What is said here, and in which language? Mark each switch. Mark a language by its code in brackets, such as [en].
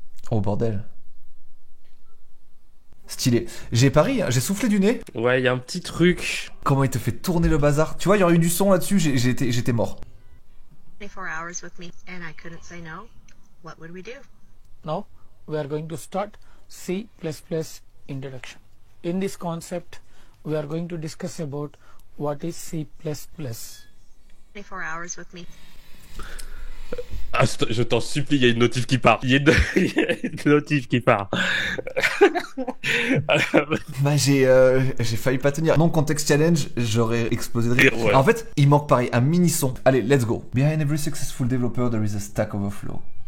[fr] Oh bordel. Stylé. J'ai pari, j'ai soufflé du nez. Ouais, il y a un petit truc. Comment il te fait tourner le bazar. Tu vois, il y aurait eu du son là-dessus, j'étais mort. [en] 24 hours with me and I couldn't say no. What would we do? Now we are going to start C++ introduction. In this concept, we are going to discuss about what is C++. 24 hours with me. [fr] Ah, je t'en supplie, il y a une notif qui part. Il y a une notif qui part. Bah j'ai failli pas tenir. Non contexte challenge, j'aurais explosé de rire. Ouais. En fait, il manque pareil un mini son. Allez, [en] let's go. Behind every successful developer, there is a Stack Overflow.